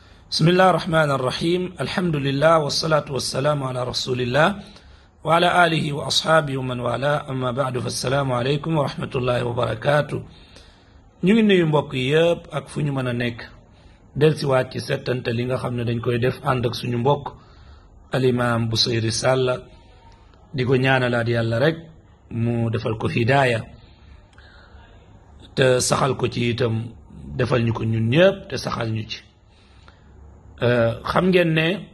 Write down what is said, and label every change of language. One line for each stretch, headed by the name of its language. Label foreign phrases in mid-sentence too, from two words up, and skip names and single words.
Arabic: بسم الله الرحمن الرحيم الحمد لله والصلاة والسلام على رسول الله وعلى آله وأصحابه ومن والاه أما بعد فالسلام عليكم ورحمة الله وبركاته
Wolof: ñu ngi nuyu mbokk yépp ak fu ñu mën a nekk delsiwaat ci settante li nga xam ne dañ koy def ànd ak suñu mbokk alimaam Busayri Sàll di ko ñaanalaat yàlla rek mu defal ko hidaaya te saxal ko ci itam defal ñu ko ñun ñëpp te saxal ñu ci xam ngeen ne